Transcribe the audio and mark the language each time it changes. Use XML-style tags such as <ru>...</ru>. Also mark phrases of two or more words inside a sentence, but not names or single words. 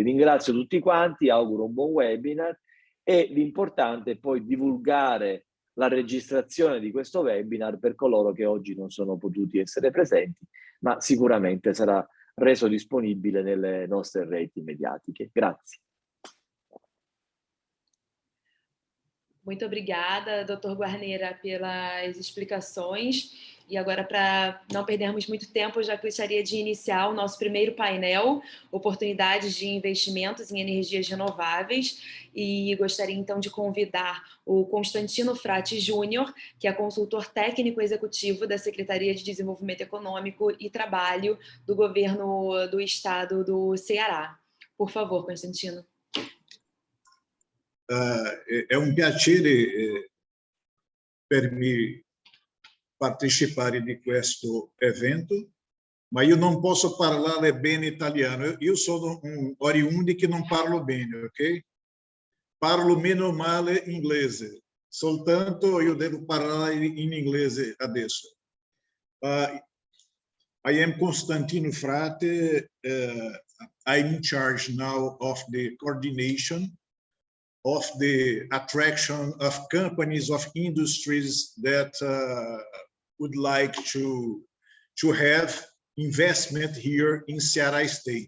<it>Ringrazio tutti quanti, auguro un buon webinar e l'importante è poi divulgare la registrazione di questo webinar per coloro che oggi non sono potuti essere presenti, ma sicuramente sarà reso disponibile nelle nostre reti mediatiche. Grazie.</it> <pt>Muito obrigada, Dr. Guarneira, pelas explicações. E agora, para não perdermos muito tempo, eu já gostaria de iniciar o nosso primeiro painel, Oportunidades de Investimentos em Energias Renováveis, e gostaria então de convidar o Constantino Frati Júnior, que é consultor técnico executivo da Secretaria de Desenvolvimento Econômico e Trabalho do Governo do Estado do Ceará. Por favor, Constantino.</pt> <it>È un piacere per me partecipare di questo evento, ma io non posso parlare bene italiano. Io sono un oriundo che non parlo bene, ok? Parlo meno male inglese, soltanto io devo parlare in inglese adesso.</it> <en>I am Constantino Frate. I'm in charge now of the coordination of the attraction of companies, of industries that would like to have investment here in Ceará state.</en>